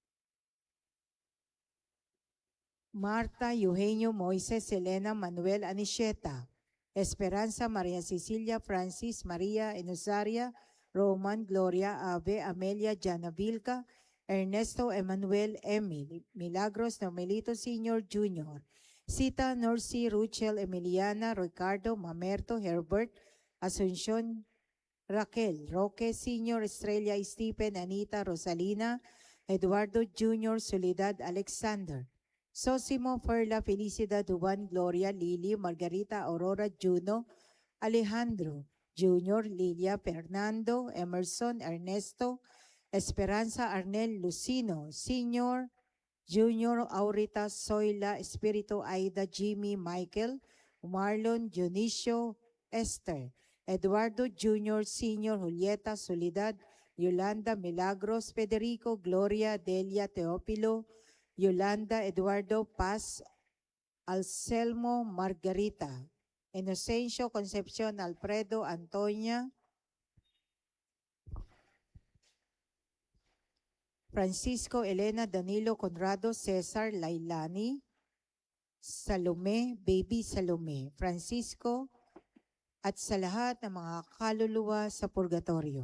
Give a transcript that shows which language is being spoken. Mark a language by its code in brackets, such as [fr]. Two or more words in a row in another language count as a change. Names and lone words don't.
[tl] Marta Eugenio Moises Elena Manuel Anisheta, Esperanza María Cecilia Francis María Enusaria Roman Gloria Ave Amelia Jana Vilca Ernesto Emanuel Emil Milagros Nomelito Sr. Jr., Sita, Norcy, Ruchel, Emiliana, Ricardo, Mamerto, Herbert, Asuncion, Raquel, Roque Sr., Estrella, Stephen, Anita, Rosalina, Eduardo Jr., Soledad, Alexander, Sosimo, Perla, Felicidad, Juan, Gloria, Lily, Margarita, Aurora, Juno, Alejandro, Jr., Lilia, Fernando, Emerson, Ernesto, Esperanza, Arnel, Lucino, Sr., Junior, Aurita, Zoila, Espiritu, Aida, Jimmy, Michael, Marlon, Dionisio, Esther, Eduardo Jr., Sr., Julieta, Soledad, Yolanda, Milagros, Federico, Gloria, Delia, Teopilo, Yolanda, Eduardo, Paz, Alcelmo, Margarita, Inocencio, Concepcion, Alfredo, Antonia, Francisco, Elena, Danilo, Conrado, Cesar, Lailani, Salome, Baby Salome, Francisco, at sa lahat ng mga kaluluwa sa purgatorio.